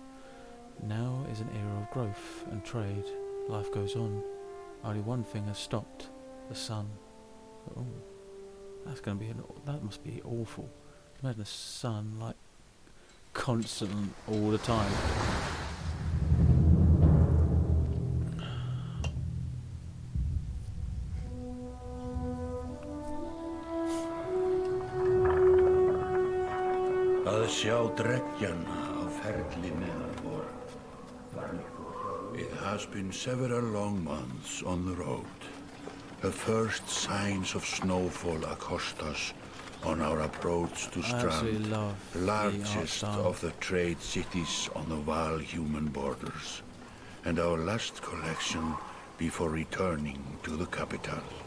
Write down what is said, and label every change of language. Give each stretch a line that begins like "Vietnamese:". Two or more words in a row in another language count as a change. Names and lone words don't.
English: Now is an era of growth and trade. Life goes on. Only one thing has stopped: the sun. Oh, that's going to be that must be awful. Imagine the sun like constant all the time.
Icelandic: Að sjá dreggjana á ferli neðan vor.
English: It has been several long months on the road. The first signs of snowfall accost us on our approach to Strand, largest of the trade cities on the Val-human borders, and our last collection before returning to the capital.